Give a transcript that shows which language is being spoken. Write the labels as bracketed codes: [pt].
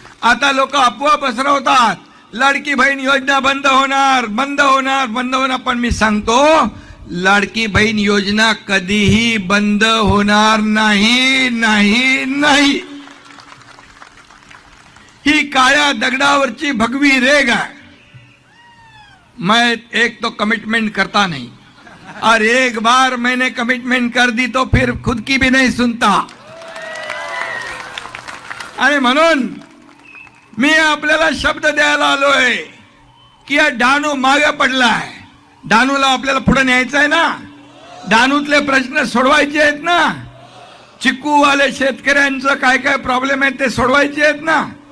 [mr] आता लोक अफवा पसरवतात, लाडकी बहीण योजना बंद होणार, बंद होणार, बंद होणार. पण मी सांगतो, लाडकी बहीण योजना कधीही बंद होणार नाही, नाही, नाही. ही काळ्या दगडावरची भगवी रेग आहे. [hi] मैं एक तो कमिटमेंट करता नहीं, और एक बार मैंने कमिटमेंट कर दी तो फिर खुद की भी नहीं सुनता. [mr] आणि म्हणून मी आपल्याला शब्द द्यायला आलोय की या डहाणू मागे पडलाय. डहाणूला आपल्याला पुढे न्यायचं आहे ना. डहाणूतले प्रश्न सोडवायचे आहेत ना. चिक्कूवाले शेतकऱ्यांचं काय काय प्रॉब्लेम आहेत ते सोडवायचे आहेत ना.